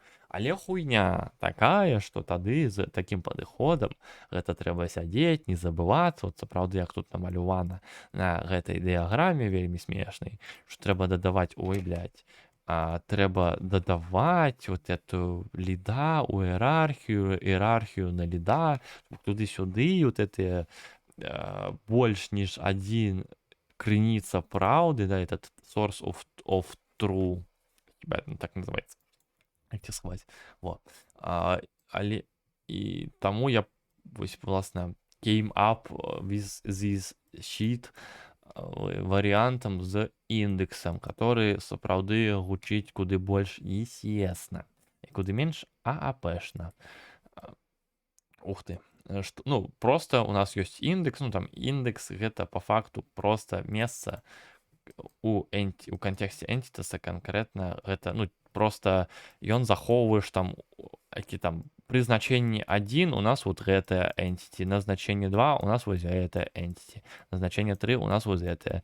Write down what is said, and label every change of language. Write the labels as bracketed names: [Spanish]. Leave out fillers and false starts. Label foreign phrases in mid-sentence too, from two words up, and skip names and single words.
[Belarusian] Але хуйня такая, што тады з такім падыходам гэта трэба сядзець, не забывацца, вот сапраўды, як тут намалявана на гэтай дыяграме вельмі смешнай, што трэба дадаваць, ой, блядь, трэба дадаваць [Russian] вот эту [Belarusian] ліда у іерархію на ліда, туды-сюды, вот этыя больш ніж адзін крыніца праўды, да, [English] этот source of true, [Russian] так называется. [Belarusian] Як сховаць. Вот. Але і таму я вось власна [English] came up with this sheet [Belarusian] варыянтам з індексам, который сапраўды гучыць куды больш естественно і куды менш ААПшна. Ух ты. Ну, просто у нас ёсць індекс, ну там індекс гэта по факту просто месца у кантэксце энтитаса канкрэтна гэта, ну, просто ён захоўваеш там, які там пры значэнні 1 у нас вот гэтая entity, на значэнні 2 у нас вось гэтая entity, на значэнні 3 у нас вось гэтая.